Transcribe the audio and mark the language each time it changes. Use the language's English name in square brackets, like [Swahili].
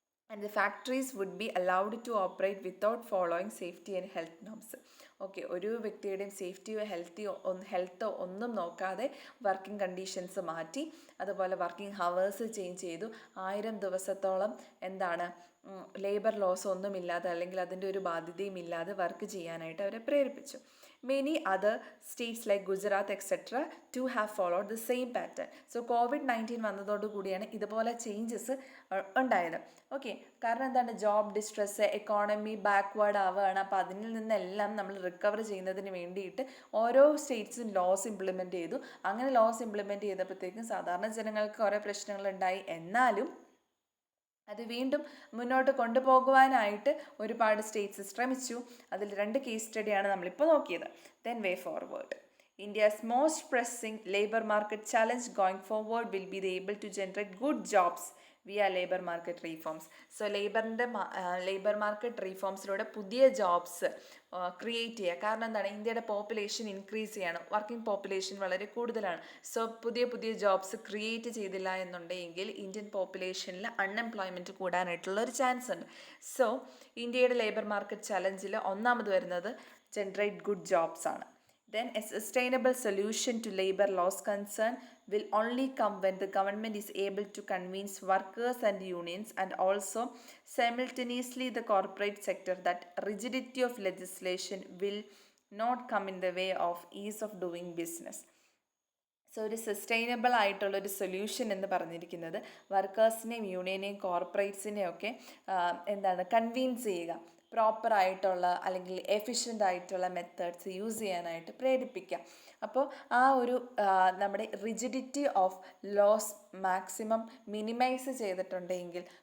[English] And the factories would be allowed to operate without following safety and health norms. [Malayalam] Okay, ഒരു വ്യക്തിയുടെയും സേഫ്റ്റിയോ ഹെൽത്തോ ഒന്നും നോക്കാതെ working conditions മാറ്റി. അതുപോലെ വർക്കിംഗ് ഹവേഴ്സ് ചേഞ്ച് ചെയ്തു. 1000 ദിവസത്തോളം എന്താണ് ലേബർ ലോസ് ഒന്നുമില്ലാതെ അല്ലെങ്കിൽ അതിൻ്റെ ഒരു ബാധ്യതയും ഇല്ലാതെ വർക്ക് ചെയ്യാനായിട്ട് അവരെ പ്രേരിപ്പിച്ചു. [English] Many other states like Gujarat etc. to have followed the same pattern. [Malayalam] So COVID-19 വന്നതോടുകൂടിയാണ് ഇതുപോലെ ചേഞ്ചസ് ഉണ്ടായത്. ഓക്കെ, കാരണം എന്താണ്? ജോബ് ഡിസ്ട്രെസ്, എക്കോണമി ബാക്ക്വേർഡ് ആവുകയാണ്. അപ്പോൾ അതിൽ നിന്നെല്ലാം നമ്മൾ റിക്കവർ ചെയ്യുന്നതിന് വേണ്ടിയിട്ട് ഓരോ സ്റ്റേറ്റ്സും ലോസ് ഇംപ്ലിമെൻറ്റ് ചെയ്തു. അങ്ങനെ ലോസ് ഇംപ്ലിമെൻറ്റ് ചെയ്തപ്പോഴത്തേക്കും സാധാരണ ജനങ്ങൾക്ക് കുറേ പ്രശ്നങ്ങളുണ്ടായി. എന്നാലും അത് വീണ്ടും മുന്നോട്ട് കൊണ്ടുപോകുവാനായിട്ട് ഒരുപാട് സ്റ്റേറ്റ്സ് ശ്രമിച്ചു. അതിൽ 2 കേസ് സ്റ്റഡിയാണ് നമ്മളിപ്പോൾ നോക്കിയത്. [English] Then way forward. India's most pressing labor market challenge going forward will be the able to generate good jobs via labor market reforms. [Malayalam] So labour market റീഫോംസിലൂടെ പുതിയ ജോബ്സ് ക്രിയേറ്റ് ചെയ്യുക. കാരണം എന്താണ്? ഇന്ത്യയുടെ പോപ്പുലേഷൻ ഇൻക്രീസ് ചെയ്യണം, working population വളരെ കൂടുതലാണ്. So പുതിയ jobs create ചെയ്തില്ല എന്നുണ്ടെങ്കിൽ ഇന്ത്യൻ പോപ്പുലേഷനിൽ അൺഎംപ്ലോയ്മെൻറ്റ് കൂടാനായിട്ടുള്ള ഒരു ചാൻസ് ഉണ്ട്. സോ ഇന്ത്യയുടെ ലേബർ മാർക്കറ്റ് ചലഞ്ചിൽ ഒന്നാമത് വരുന്നത് ജനറേറ്റ് ഗുഡ് ജോബ്സ് ആണ്. [English] Then a sustainable solution to labor laws concern will only come when the government is able to convince workers and unions and also simultaneously the corporate sector that rigidity of legislation will not come in the way of ease of doing business. [Malayalam] So ഒരു sustainable ആയിട്ടുള്ളൊരു solution എന്ന് പറഞ്ഞിരിക്കുന്നത് വർക്കേഴ്സിനെയും യൂണിയനെയും കോർപ്പറേറ്റ്സിനെയും ഒക്കെ എന്താണ് convince ചെയ്യുക, പ്രോപ്പറായിട്ടുള്ള അല്ലെങ്കിൽ efficient ആയിട്ടുള്ള മെത്തേഡ്സ് യൂസ് ചെയ്യാനായിട്ട് പ്രേരിപ്പിക്കാം. അപ്പോൾ ആ ഒരു നമ്മുടെ rigidity of loss maximum minimise ചെയ്തിട്ടുണ്ടെങ്കിൽ